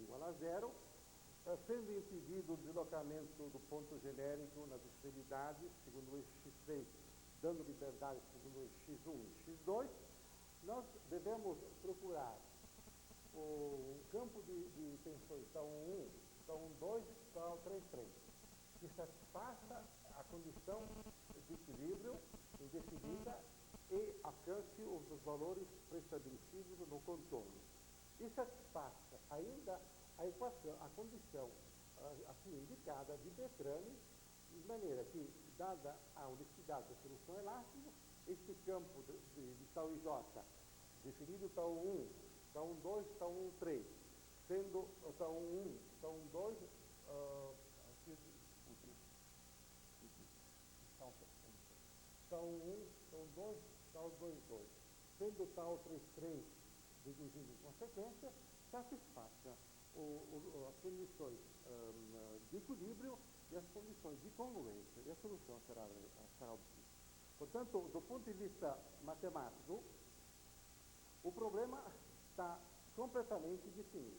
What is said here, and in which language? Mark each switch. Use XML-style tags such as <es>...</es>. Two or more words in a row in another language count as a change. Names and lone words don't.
<pt>igual a zero, sendo impedido o deslocamento do ponto genérico nas extremidades, segundo o eixo x3, dando liberdade segundo o eixo x1 e x2, nós devemos procurar o campo de tensões tal 1, tal 1,2, tal 3,3, que satisfaça a condição de equilíbrio indefinida e alcance os valores pré-estabelecidos no contorno. E satisfaça ainda a equação, a condição assim indicada de Beltrami, de maneira que, dada a unicidade da solução elástica, este campo de tau i j, definido tau 1, tau 1, 2, tau 1, 3, sendo tau 1, tau 1, 2, tau 1, tau 2, tau 2, 2, sendo tau 3, 3, deduzindo em consequência, satisfaça as condições de equilíbrio e as condições de congruência, e a solução será obtida. Portanto, do ponto de vista matemático, o problema está completamente definido.</pt>